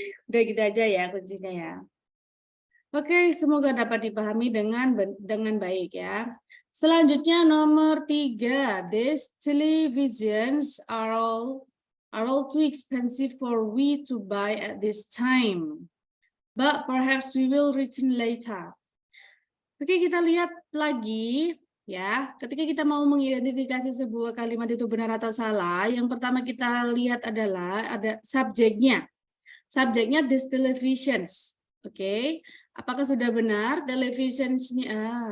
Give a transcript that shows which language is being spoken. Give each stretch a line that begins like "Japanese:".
Indonesian: Udah gitu aja ya kuncinya ya. Oke, semoga dapat dipahami dengan baik ya. Selanjutnya nomor 3,
English: these televisions are all too expensive for we to buy at this time. But perhaps we will return later.
Indonesian: Oke, kita lihat lagi ya. Ketika kita mau mengidentifikasi sebuah kalimat itu benar atau salah, yang pertama kita lihat adalah ada subjeknya. Subjeknya
English: these televisions.
Indonesian: Oke. Apakah sudah benar televisionsnya?